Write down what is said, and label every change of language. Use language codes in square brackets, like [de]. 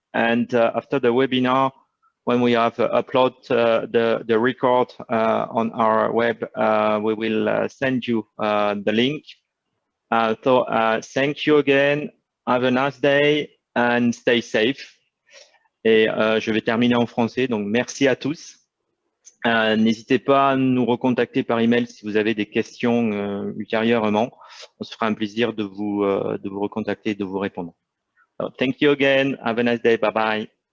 [en] And after the webinar, when we have upload the record on our web, we will send you the link. So thank you again. Have a nice day and stay safe. [fr] Et je vais terminer en français. Donc, merci à tous. N'hésitez pas à nous recontacter par email si vous avez des questions ultérieurement. On se fera un plaisir de vous recontacter et de vous répondre. [en] So, thank you again. Have a nice day. Bye bye.